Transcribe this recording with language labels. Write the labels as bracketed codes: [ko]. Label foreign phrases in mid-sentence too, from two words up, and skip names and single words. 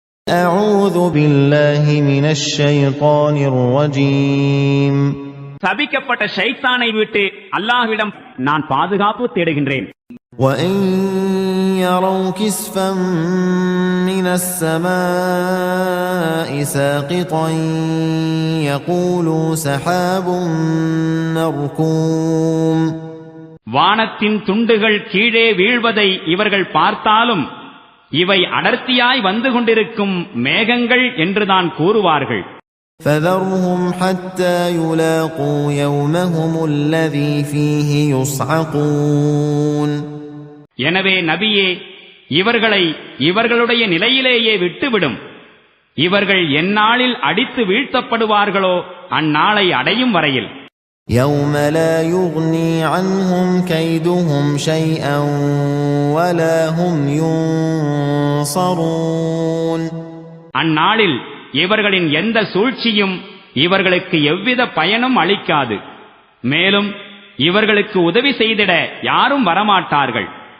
[ar] أعوذ بالله من الشيطان الرجيم. [ta] சபிக்கப்பட்ட ஷைத்தானை விட்டு அல்லாஹ்விடம் நான் பாதுகாப்பு தேடுகின்றேன். [ar] وَإِن يَرَوْا كِسْفًا مِّنَ السَّمَاءِ سَاقِطًا يَقُولُوا سَحَابٌ مَّرْكُومٌ. [ta] வானத்தின் துண்டுகள் கீழே வீழ்வதை இவர்கள் பார்த்தாலும் இவை அடர்த்தியாய் வந்து கொண்டிருக்கும் மேகங்கள் என்றுதான் கூறுவார்கள். [ar] فَذَرْهُمْ حَتَّى يُلَاقُوا يَوْمَهُمُ الَّذِي فِيهِ يُصْعَقُونَ. [ta] எனவே நபியே, இவர்களை இவர்களுடைய நிலையிலேயே விட்டுவிடும். இவர்கள் எந்நாளில் அடித்து வீழ்த்தப்படுவார்களோ அந்நாளை அடையும் வரையில். [ar] يَوْمَ لَا يُغْنِي عَنْهُمْ كَيْدُهُمْ شَيْئًا وَلَا هُمْ يُنصَرُونَ. [ta] அந்நாளில் இவர்களின் எந்த சூழ்ச்சியும் இவர்களுக்கு எவ்வித பயனும் அளிக்காது. மேலும் இவர்களுக்கு உதவி செய்திட யாரும் வரமாட்டார்கள்.